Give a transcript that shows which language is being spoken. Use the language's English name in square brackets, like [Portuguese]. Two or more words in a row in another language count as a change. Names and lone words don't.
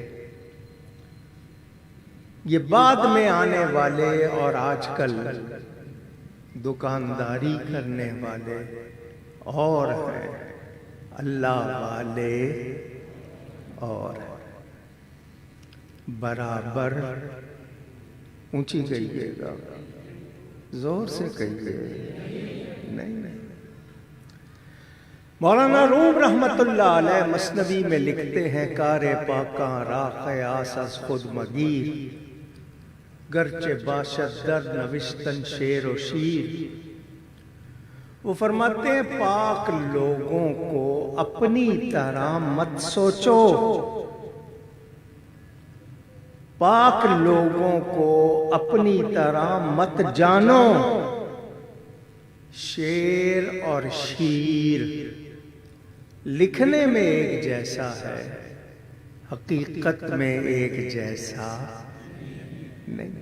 [Urdu] یہ بعد میں آنے والے اور آج کل دکانداری کرنے والے اور ہیں، اللہ والے اور ہیں۔ برابر اونچی کہیے گا، زور سے کہیے، نہیں۔ مولانا روم رحمت اللہ علیہ مثنوی میں لکھتے ہیں، [Persian] کار پاکاں را قیاس از خود مگیر، گرچہ باشد در نوشتن شعر و شیر۔ [Urdu] وہ فرماتے ہیں پاک لوگوں کو اپنی طرح مت سوچو، پاک لوگوں کو اپنی طرح مت جانو۔ شعر اور شیر لکھنے میں ایک جیسا ہے، حقیقت میں ایک جیسا نہیں۔